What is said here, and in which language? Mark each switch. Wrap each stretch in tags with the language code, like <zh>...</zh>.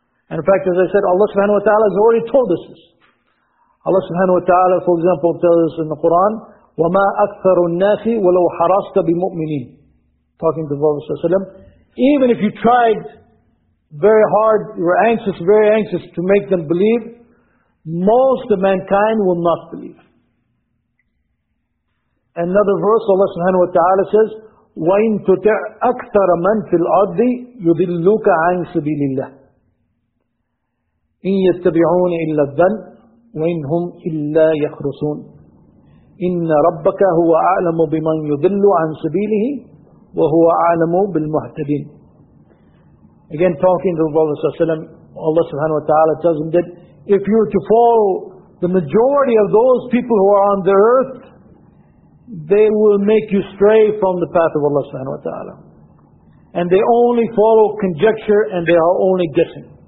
<en>And in fact, as I said, Allah subhanahu wa ta'ala has already told us this. Allah subhanahu wa ta'ala, for example, tells us in the Quran,</en> <ar>وَمَا أَكْثَرُ النَّاسِ وَلَوْ حَرَصْتَ بِمُؤْمِنِينَ,</ar> <en>talking to Prophet Sallallahu Alaihi Wasallam, even if you tried very hard, you were anxious, very anxious to make them believe, most of mankind will not believe.</en> <ar>Another verse, Allah subhanahu wa ta'ala says, وَإِن تُتِعْ أَكْثَرَ مَن فِي الْأَرْضِ يُضِلُّكَ عَنْ سَبِيلِ اللَّهِ إِن يَتَّبِعُونَ إِلَّا الظَّنَّ وَإِن هُمْ إِلَّا يَخْرُصُونَ إِنَّ رَبَّكَ هُوَ أَعْلَمُ بِمَنْ يُضِلُّ عَنْ سَبِيلِهِ وَهُوَ أَعْلَمُ بِالْمُهْتَدِينَ.</ar> <en>Again, talking to the Prophet ﷺ, Allah subhanahu wa ta'ala tells him that if you were to follow the majority of those people who are on the earth, they will make you stray from the path of Allah subhanahu wa ta'ala. And they only follow conjecture and they are only guessing.</en>